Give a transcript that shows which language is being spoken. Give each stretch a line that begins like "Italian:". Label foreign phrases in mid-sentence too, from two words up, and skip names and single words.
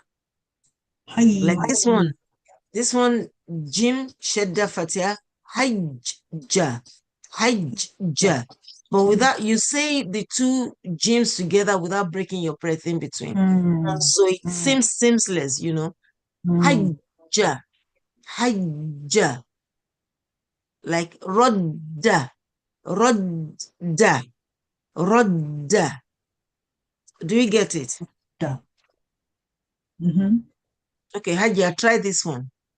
English: Like this one. This one, Jim Shadda Fatia, Hajja. Hajja. But without, you say the two Jims together without breaking your breath in between. So it seems seamless, you know. Hajja. Hajja. Like Rodda. Rodda. Rodda. Do you get it? Okay, Hajja, try this one.